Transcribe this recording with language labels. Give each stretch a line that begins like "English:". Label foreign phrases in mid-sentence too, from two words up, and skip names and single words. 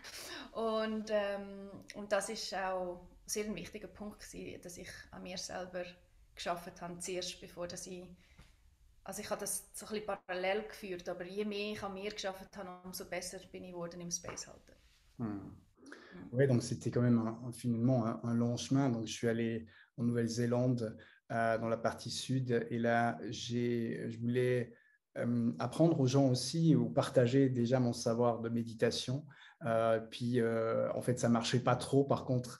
German: Und das ist auch sehr ein wichtiger Punkt gewesen, dass ich an mir selber gearbeitet habe, zuerst, bevor dass ich habe das so ein bisschen parallel geführt, aber je mehr ich an mir gearbeitet habe, umso besser bin ich geworden im Space halten.
French: Oui, donc c'était quand même finalement un long chemin. Donc je suis allé en Nouvelle-Zélande dans la partie sud, et là je voulais apprendre aux gens aussi ou partager déjà mon savoir de méditation. Puis en fait, ça marchait pas trop.